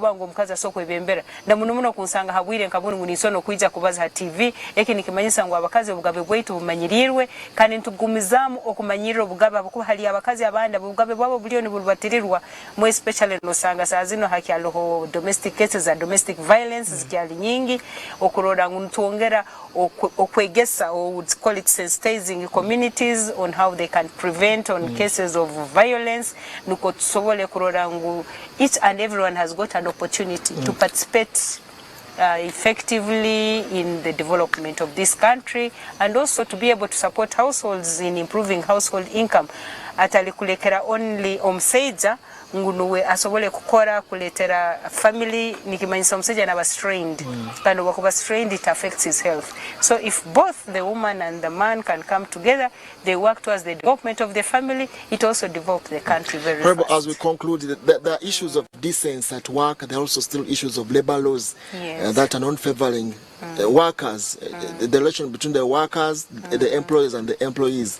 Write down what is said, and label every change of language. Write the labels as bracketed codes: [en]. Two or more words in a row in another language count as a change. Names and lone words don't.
[ttj] bango omukazi asoko ebembera na muno kunsanga habwire nkabuni munisono kwijja kubaza ha TV eki nikimanyisa ngo abakazi obugabe bwaitu bumanyirirwe kandi ntugumizamu okumanyirira obugabe abokuba hali abakazi abandi obugabe bwabo buliyo ni bulubatirirwa mu especially no sanga sazino hakyaloho o [en] domestic cases [ttj] za [en] domestic violence [ttj] zikyali nyingi okuroda ntuongera okwegesa, [en] or would call it sensitizing communities on how they can prevent on cases of violence. [ttj] Nuko tusobole kuroda ngu [en] each and everyone has got an opportunity to participate effectively in the development of this country, and also to be able to support households in improving household income. [ttj] Atalikulekera only omseja ngunuwe asobole kukora kuletera family nikimanyisa omseja na strained kandi wakuba strained, [en] it affects his health. So if both the woman and the man can come together, they work towards the development of the family, it also develops the country very fast. As we conclude, the issues of decency at work, there are also still issues of labor laws that are not favoring workers, the relation between the workers, the employers and the employees.